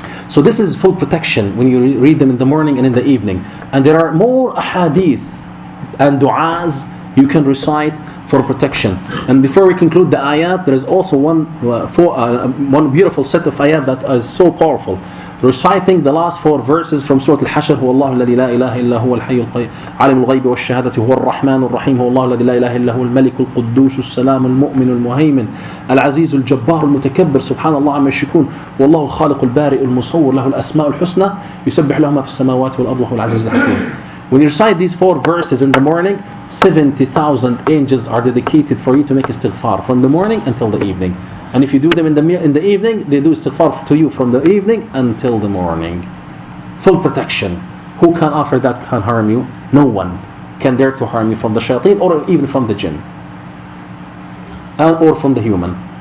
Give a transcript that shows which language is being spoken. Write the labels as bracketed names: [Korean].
[English] So this is full protection when you read them in the morning and in the evening. And there are more ahadith and du'as you can recite for protection. And before we conclude the ayat, there is also one beautiful set of ayat that is so powerful. Reciting the last 4 verses from Surah Al-Hashr. [Arabic] هو الله الذي لا إله إلا هو الحي القيوم عالم الغيب والشهادة هو الرحمن الرحيم هو الله الذي لا إله إلا هو الملك القدوس السلام المؤمن المهيمن العزيز الجبار المتكبر سبحان الله عما يشركون والله الخالق البارئ المصور له الأسماء الحسنى يسبح له ما في السماوات والأرض وهو العزيز الحكيم. [English] When you recite these 4 verses in the morning, 70,000 angels are dedicated for you to make istighfar from the morning until the evening. And if you do them in the evening, they do istighfar to you from the evening until the morning. Full protection. Who can offer that can harm you? No one can dare to harm you from the shayateen or even from the jinn. Or from the human.